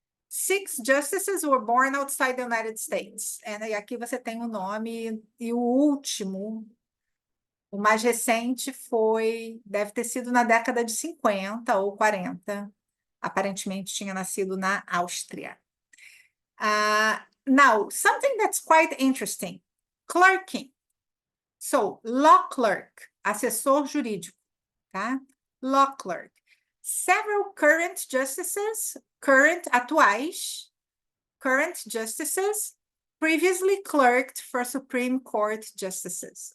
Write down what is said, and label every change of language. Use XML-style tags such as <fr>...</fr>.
<en>6 justices were born outside the United States.</en> <pt>E aqui você tem o nome, e o último, o mais recente deve ter sido na década de 50 ou 40. Aparentemente tinha nascido na Áustria.</pt> <en>Now, something that's quite interesting, clerking. So, law clerk, assessor jurídico, tá? Law clerk. Several current justices, atuais, current justices, previously clerked for Supreme Court justices.</en>